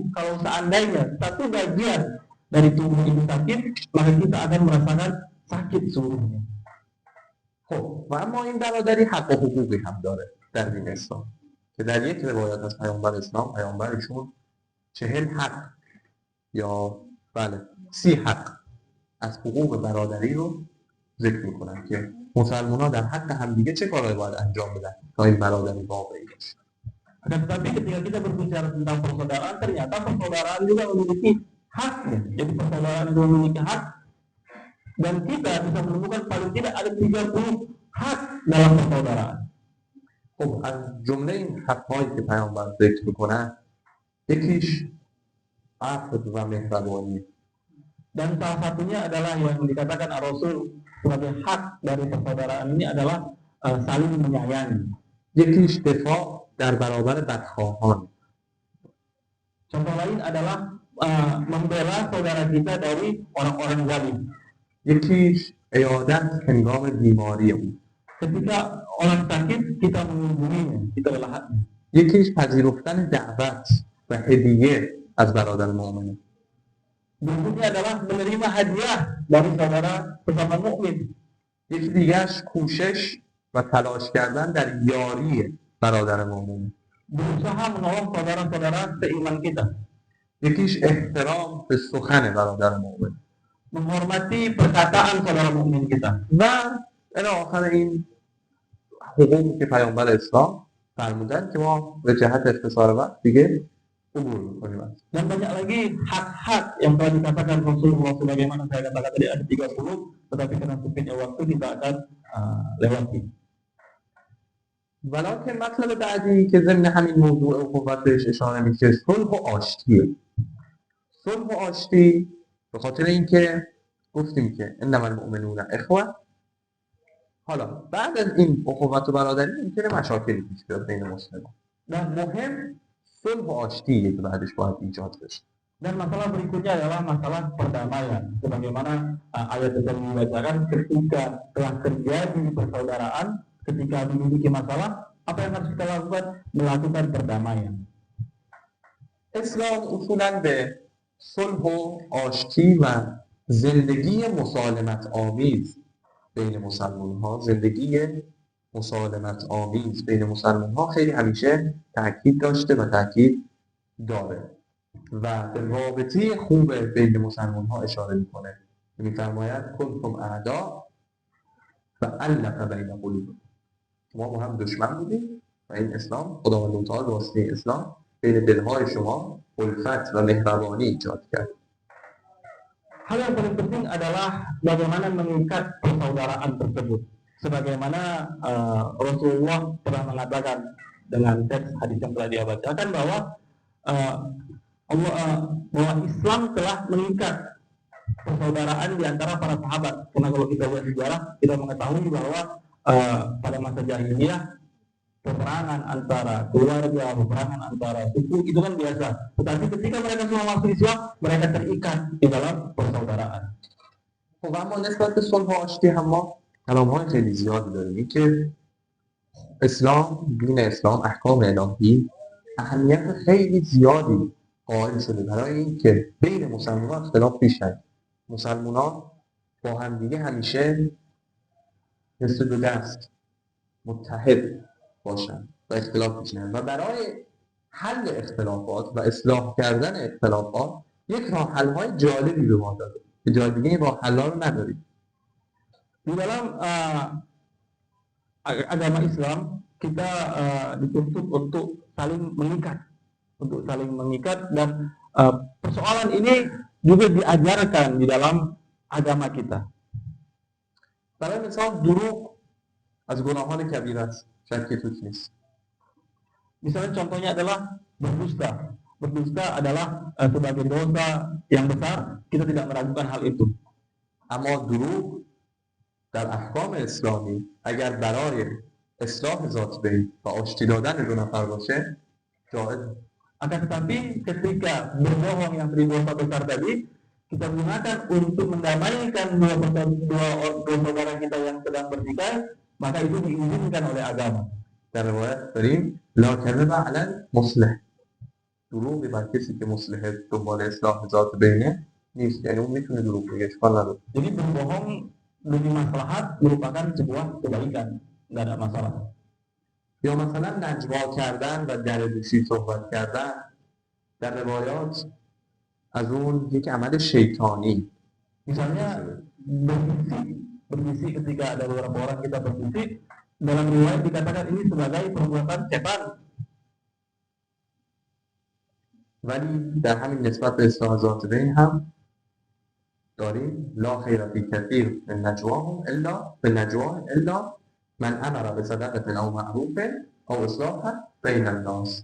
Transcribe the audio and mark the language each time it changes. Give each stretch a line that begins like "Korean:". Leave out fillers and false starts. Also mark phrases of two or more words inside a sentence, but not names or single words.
Indonesian: Kalau seandainya satu bagian dari tubuh ini sakit, maka kita akan merasakan sakit seluruhnya.
Persian: خب و اما این برادری حق و حقوقی هم داره در دین اسلام که در یک روایت از پیامبر اسلام پیامبرشون 40 حق یا 30 حق از حقوق برادری رو ذکر میکنن که مسلمان ها در حق همدیگه چه کارهایی باید انجام بدن تا این برادری واقعی بشه.
Indonesian: Tetapi ketika kita berbicara tentang persaudaraan, ternyata persaudaraan juga memiliki haknya. Jadi persaudaraan itu memiliki hak dan kita bisa menemukan paling tidak ada 30 hak dalam persaudaraan.
Persian: خب از جمله این حق‌هایی که پیامبر ذکر میکنن یکیش عفو و مهربانی.
Indonesian: Dan salah satunya adalah yang dikatakan Rasul sebagai hak dari persaudaraan ini adalah saling menyayangi.
Persian: یکیش دفاع در برابر بدخواهان.
Indonesian: Contoh lain adalah membela saudara kita dari orang-orang zalim.
Persian: یکیش عیادت هنگام بیماری اون.
Indonesian: Ketika orang sakit kita mengunjunginya, kita bela hatinya.
Persian: یکیش پذیرفتن دعوت و هدیه از برادر مؤمن.
Indonesian: Berikutnya adalah menerima hadiah dari saudara sesama mukmin.
Persian: یکی دیگرش کوشش و تلاش کردن در یاری برادر مؤمن.
Indonesian: Berusaha menolong saudara-saudara seiman kita.
Persian: یکیش احترام به سخن برادر مؤمن.
Indonesian: Menghormati perkataan saudara mukmin kita.
Persian: و الی آخر این حقوقی که پیامبر اسلام فرمودن که ما به جهت اختصار وقت دیگه عبور می‌کنیم.
Indonesian: Dan banyak lagi hak-hak yang telah dikatakan Rasulullah sebagaimana saya katakan tadi ada 30, tetapi karena sempitnya waktu kita akan lewati.
Persian: ولکن مطلب بعدی که ضمن همین موضوع اخوت بهش اشاره میشه صلح و آشتیه. صلح و آشتی به خاطر اینکه گفتیم که
Arabic: انما المؤمنون اخوه.
Persian: حالا بعد از این اخوت و برادری ممکنه مشاکلی پیش بیاد بین مسلمان. و مهم صلح و آشتیه که بعدش باید ایجاد بشه.
Indonesian: Dan masalah berikutnya adalah masalah perdamaian. Sebagaimana ayat yang dibacakan, ketika telah terjadi persaudaraan, ketika memiliki masalah, apa yang harus kita lakukan? Melakukan perdamaian.
Persian: اسلام اصولاً به صلح و آشتی و زندگی مسالمت آمیز بین مسلمان ها، زندگی مسالمت آمیز بین مسلمان ها خیلی همیشه تاکید داشته و تاکید داره و به رابطه خوب بین مسلمان ها اشاره میکنه میفرماید
Arabic: کنتم اعدا و علق بین قلوبکم،
Persian: شما با هم دشمن بودید و این اسلام، خداوند متعال به واسطه اسلام بین دلهای شما الفت و مهربانی ایجاد کرد.
Indonesian: Hal yang paling penting adalah bagaimana mengikat persaudaraan tersebut. Sebagaimana Rasulullah telah mengatakan dengan teks hadis yang telah dia bacakan bahwa bahwa Islam telah mengikat persaudaraan di antara para sahabat. Karena kalau kita lihat sejarah, kita mengetahui bahwa pada masa jahiliyah peperangan antara keluarga, peperangan antara suku itu kan biasa. Tetapi ketika mereka semua masuk Islam, mereka terikat di dalam persaudaraan.
Persian: خب اما نسبت به صلح و آشتی هم ما کلام‌های خیلی زیادی داریم. این که اسلام، دین اسلام، احکام الهی اهمیت خیلی زیادی قائل شده برای این که بین مسلمانان اختلاف پیش نیاد. مسلمانان با همدیگه همیشه دست دو دست متحد باشن و اختلاف پیش نیاد و برای حل اختلافات و اصلاح کردن اختلافات یک راه حل‌های جالبی به ما داده که جای دیگه این راه حل‌ها رو نداریم.
Indonesian: Di dalam agama Islam kita dituntut untuk saling mengikat dan persoalan ini juga diajarkan di dalam agama kita.
Persian: برای مثال دروغ از گناهان کبیره است، شک توش نیست.
Indonesian: Misalnya contohnya adalah berdusta. Berdusta adalah sebagai dosa yang besar, kita tidak meragukan hal itu.
Persian: اما دروغ در احکام اسلامی اگر برای اصلاح ذات بین و آشتی دادن دو نفر باشه جایز.
Indonesian: Akan tetapi ketika berbohong yang dosa besar tadi kita gunakan untuk mendamaikan dua saudara kita yang sedang bertikai, maka itu diizinkan oleh agama.
Persian: در روایت داریم
Arabic: لا کذب علی مصلح،
Persian: دروغی بر کسی که مصلح دنبال اصلاح ذات بینه نیست، یعنی اون میتونه دروغ بگه، اشکال نداره.
Indonesian: Jadi berbohong demi maslahat merupakan sebuah kebaikan, nggak ada masalah.
Persian: یا مثلا نجوا کردن و درگوشی صحبت کردن در روایات از اون یک عمل شیطانی.
Indonesian: Misalnya berbisik ketika ada beberapa orang kita berbisik, dalam riwayat dikatakan ini sebagai perbuatan setan.
Persian: ولی در همین نسبت به اصلاح ذات بین هم داریم
Arabic: لا خیر فی کثیر من نجواهم الا من امر بصدقة او معروف او اصلاح بین الناس.